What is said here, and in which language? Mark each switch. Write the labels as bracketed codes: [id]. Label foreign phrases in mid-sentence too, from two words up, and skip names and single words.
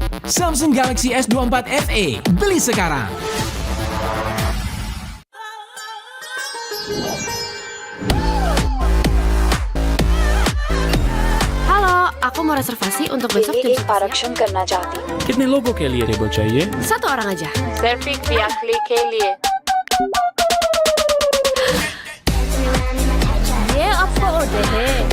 [id] Samsung Galaxy S24 FE, beli sekarang. Halo, aku mau reservasi untuk besok jam 11. [hi] आरक्षण करना चाहती हूँ। कितने लोगों के लिए टेबल चाहिए? [id] Satu orang aja. [hi] सिर्फ एक यात्री के लिए। ये आपका order है.